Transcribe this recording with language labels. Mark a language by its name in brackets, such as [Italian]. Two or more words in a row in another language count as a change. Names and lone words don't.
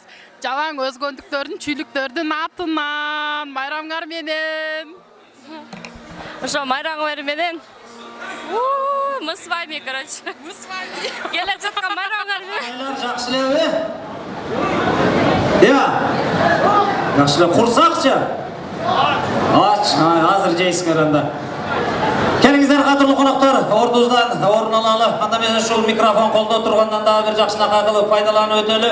[Kyrgyz] Жалаң өзгөндүктөрдүн, чүйлүктөрдүн атынан майрамыңар менен. Ошо майрамыңар менен. [Russian] Мы с вами, короче. Мы с вами. [Kyrgyz] Келип жаткан майрамыңар менен. Жакшы эле. Я. Жакшы эле курсакчы. Ач, азыр жейсиңер анда. Келиңиздер кадырлуу коноктор, ордубуздан орун алалы. Анда эмес ушул микрофон колдо тургандан дагы бир жакшынака кылып пайдаланып өтөлү.